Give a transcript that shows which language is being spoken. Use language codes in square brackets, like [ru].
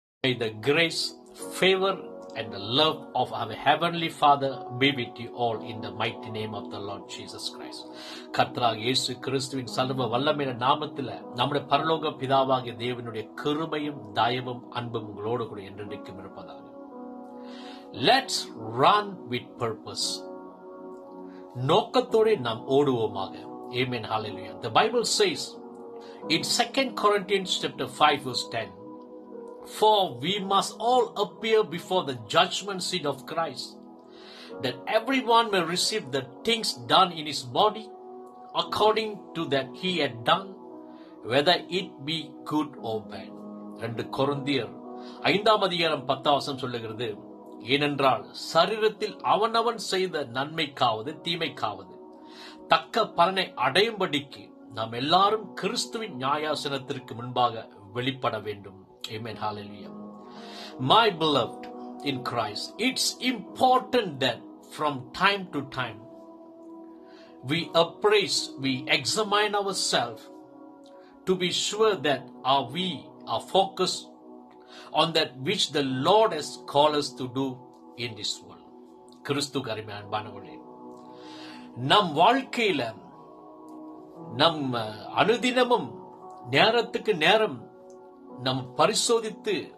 [en] May the grace, favor, and the love of our Heavenly Father be with you all in the mighty name of the Lord Jesus Christ. [ta] கர்த்தராகிய இயேசு கிறிஸ்துவின் சர்வ வல்லமையான நாமத்தில் நம்முடைய பரலோக பிதாவாகிய தேவனுடைய கிருபையும் தயவும் அன்பும் உங்களோடு கூட என்றென்றைக்கும் இருப்பதாக. [en] Let's run with purpose. [ta] நோக்கத்தோடு நாம் ஓடுவோமாக. [en] Amen. Hallelujah. The Bible says in 2 Corinthians chapter 5 verse 10, for we must all appear before the judgment seat of Christ, that everyone may receive the things done in his body according to that he had done, whether it be good or bad. [ta] 2 கொரிந்தியர் 5ஆம் அதிகாரம் 10ஆம் வசனம் சொல்லுகிறது, ஏனென்றால் சரீரத்தில் அவனவன் செய்த நன்மைக்காவது தீமைக்காவது தக்க பலனை அடையும்படிக்கு நாம் எல்லாரும் கிறிஸ்துவின் நியாயாசனத்திற்கு முன்பாக வெளிப்பட வேண்டும். [en] Amen. Hallelujah. My beloved in Christ, it's important that from time to time we appraise, we examine ourselves to be sure that we are focused on that which the Lord has called us to do in this world. [ta] கிறிஸ்து அருமையான அன்பானவர்களே, நம் வாழ்க்கையில நம் அனுதினமும் நேரத்துக்கு நேரம் நம் பரிசோதித்து